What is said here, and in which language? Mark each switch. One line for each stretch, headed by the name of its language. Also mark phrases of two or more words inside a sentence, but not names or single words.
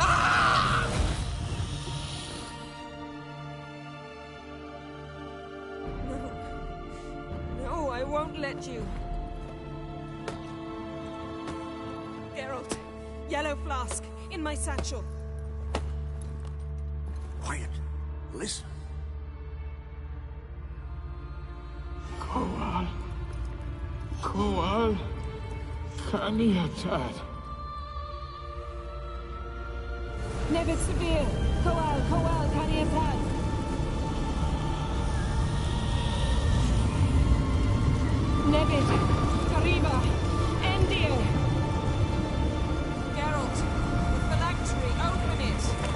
English: No, I won't let you. Geralt, yellow flask, in my satchel. Quiet. Listen. Kowal. Kowal. Kaniatad. Nevid Severe, Kowal, Kowal, Kaniatad. Nevid, Arriba, Endir. Geralt, the phylactery, open it.